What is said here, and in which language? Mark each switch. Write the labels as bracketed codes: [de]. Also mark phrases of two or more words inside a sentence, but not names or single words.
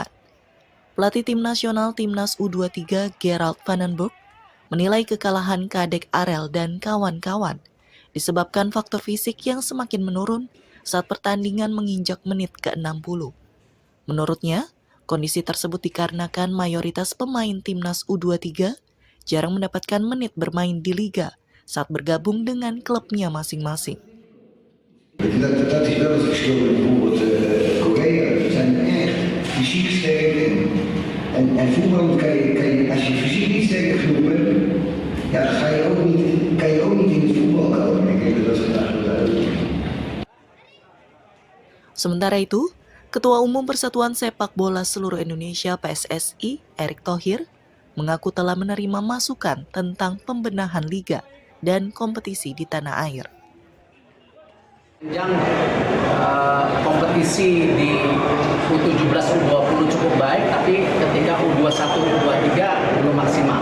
[id] Pelatih tim nasional Timnas U23 Gerald Van den Burg menilai kekalahan Kadek Arel dan kawan-kawan disebabkan faktor fisik yang semakin menurun saat pertandingan menginjak menit ke-60. Menurutnya, kondisi tersebut dikarenakan mayoritas pemain Timnas U23 jarang mendapatkan menit bermain di liga saat bergabung dengan klubnya masing-masing. [nl] Dat is wel het verschil met bijvoorbeeld Korea. Die zijn echt fysiek sterk en voetballen als je fysiek niet sterk genoeg bent, ja, dan kan je ook niet in het voetbal komen. Ik denk dat dat vandaag wel duidelijk is. [id] Sementara itu, Ketua Umum Persatuan Sepak Bola Seluruh Indonesia PSSI, Erick Thohir, mengaku telah menerima masukan tentang pembenahan liga dan kompetisi di tanah air. Kompetisi di U17, U20 cukup baik, tapi ketika U21, U23 belum maksimal.